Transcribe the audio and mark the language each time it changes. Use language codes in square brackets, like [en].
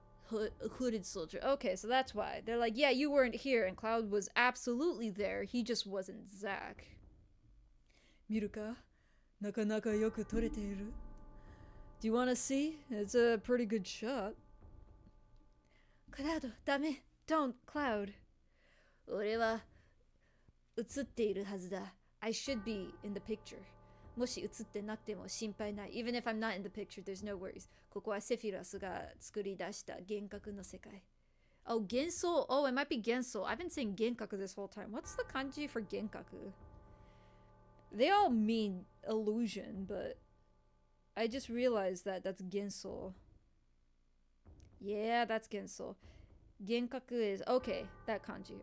[en] The hooded soldier. Okay, so that's why. They're like, yeah, you weren't here. And Cloud was absolutely there. He just wasn't Zack. [ja] 見るか？なかなかよく撮れている。 [en] Do you want to see? It's a pretty good shot. Cloud, [ja] ダメ。 [en] Don't, Cloud. [ja] 俺は映っているはずだ。 [en] I should be in the picture. [ja] もし映ってなくても心配ない。 [en] Even if I'm not in the picture, there's no worries. [ja] ここはセフィロスが作り出した幻覚の世界。 [en] Oh, 幻想. Oh, it might be 幻想. I've been saying 幻覚 this whole time. What's the kanji for 幻覚? They all mean illusion, but I just realized that that's 幻想. Yeah, that's 幻想. 幻覚 is, okay, that kanji.